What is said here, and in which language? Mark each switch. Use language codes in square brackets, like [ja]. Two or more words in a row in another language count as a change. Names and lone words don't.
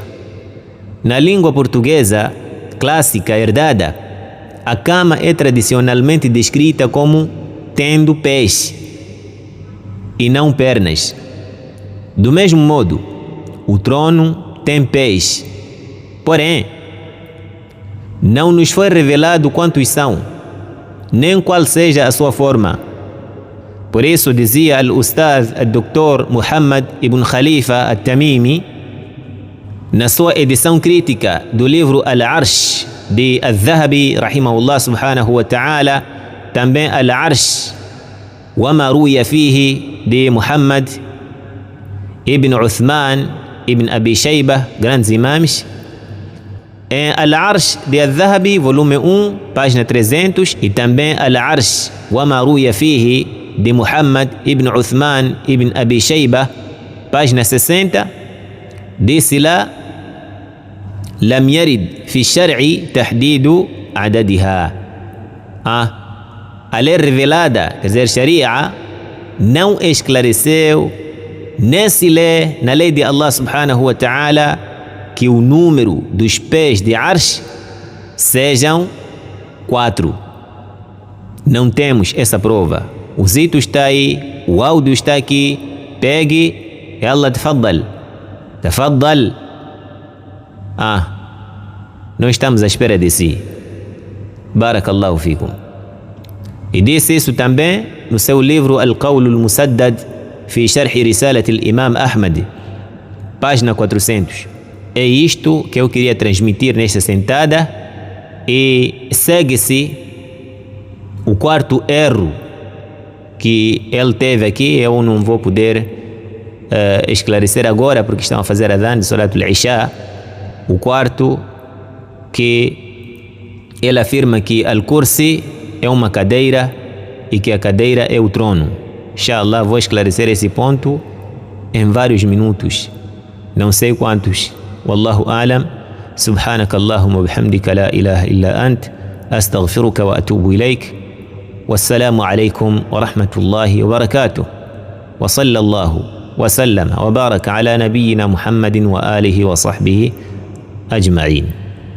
[pt] Na língua portuguesa clássica herdada, a cama é tradicionalmente descrita como tendo pés e não pernas. Do mesmo modo, o trono tem pés, porém, não nos foi revelado quantos são, nem qual seja a sua forma. Por isso dizia al-Ustaz al-Dr. Muhammad ibn Khalifa al-Tamimi, na sua edição crítica do livro Al-Arsh de Al-Dhahabi, [ar] رحمه الله سبحانه وتعالى, [pt] também Al-Arsh wa ma ruya fihi de Muhammad ibn Uthman ibn Abi Shaybah, grandes imãs. Em Al-Arsh de Al-Dhahabi, volume 1, página 300, e também Al-Arsh wa ma ruya fihi de Muhammad ibn Uthman ibn Abi Shaybah, página 60, disse lá: [ar] لم يرد في الشرع تحديد عددها. [pt] A lei revelada, quer dizer, Sharia, não esclareceu, nem se lê na lei de Allah [ar] سبحانه وتعالى [pt] que o número dos pés de Arsh sejam 4. Não temos essa prova. O zito está aí, o áudio está aqui, pegue, [ar] يلا تفضل، تفضل. [pt] Não estamos à espera de si. [ar] بارك الله فيكم. [pt] E disse isso também no seu livro Al-Qawl al-Musaddad fi Sharh Risalat al-Imam Ahmad, página 400. É isto que eu queria transmitir nesta sentada, e segue-se o quarto erro que ele teve aqui. Eu não vou poder esclarecer agora, porque estão a fazer adhan de [ar] صلاة العشاء. [pt] O quarto, que ele afirma que Al-Kursi é uma cadeira e que a cadeira é o trono. Inshallah, vou esclarecer esse ponto em vários minutos, não sei quantos. [ar] والله أعلم. سبحانك اللهم بحمدك لا إله إلا أنت، أستغفرك وأتوب إليك. والسلام عليكم ورحمة الله وبركاته. وصلى الله وسلم وبارك على نبينا محمد وآله وصحبه أجمعين.